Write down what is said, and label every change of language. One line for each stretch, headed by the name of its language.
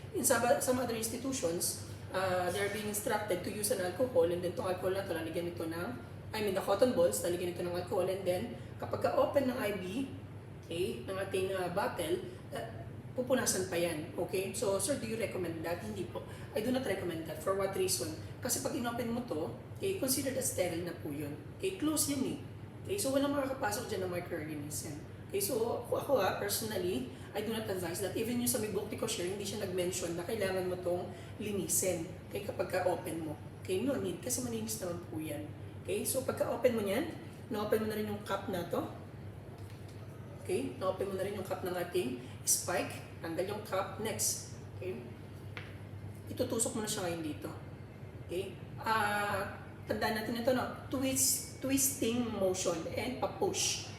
English: In some other institutions, they're being instructed to use an alcohol,
Filipino: and then itong alcohol na ito, lalagyan ito ng,
English: the cotton balls,
Filipino: lalagyan ito ng alcohol, and then, kapag ka-open ng IV, okay, ng ating bottle, pupunasan pa yan. Okay?
English: So, sir, do you recommend that?
Filipino: Hindi po.
English: I do not recommend that. For what reason?
Filipino: Kasi pag inopen mo to,
English: okay, considered as sterile
Filipino: na po yun.
English: Okay, close yan eh.
Filipino: Okay, so walang makakapasok dyan ng microorganism.
English: Okay, so ako personally, I do not advise that.
Filipino: Even yung sa may book ni Kosher, hindi siya nag-mention na kailangan mo tong linisin. Okay, kapag ka-open mo. Okay, no need. Kasi malinis naman po yan. Okay, so pagka-open mo yan, na-open mo na rin yung cup na to. Okay, na-open mo na rin yung cup ng ating spike. Tanggal yung cup. Next. Okay. Itutusok mo na siya ngayon dito. Okay. Tandaan natin ito, no?
English: Twisting motion and pa-push.